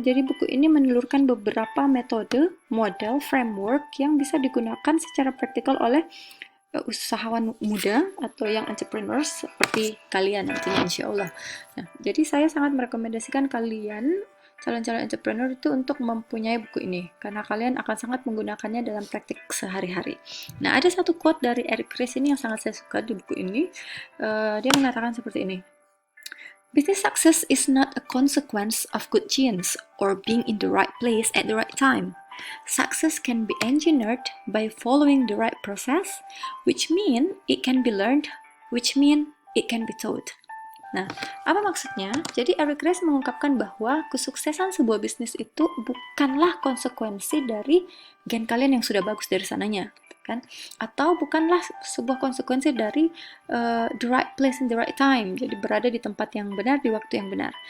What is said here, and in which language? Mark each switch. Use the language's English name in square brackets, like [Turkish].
[Indonesian] Jadi, buku ini menelurkan beberapa metode, model, framework yang bisa digunakan secara praktikal oleh usahawan muda atau yang entrepreneurs seperti kalian nantinya insya Allah. Nah, jadi saya sangat merekomendasikan kalian calon-calon entrepreneur itu untuk mempunyai buku ini karena kalian akan sangat menggunakannya dalam praktik sehari-hari. Nah, ada satu quote dari Eric Ries ini yang sangat saya suka di buku ini. Dia mengatakan seperti ini. [English] Business success is not a consequence of good genes or being in the right place at the right time. Success can be engineered by following the right process, which mean it can be learned, which mean it can be taught. [Indonesian] Nah, apa maksudnya? Jadi Eric Ries mengungkapkan bahwa kesuksesan sebuah bisnis itu bukanlah konsekuensi dari gen kalian yang sudah bagus dari sananya, kan? Atau bukanlah sebuah konsekuensi dari [English] the right place in the right time, [Indonesian] jadi berada di tempat yang benar di waktu yang benar.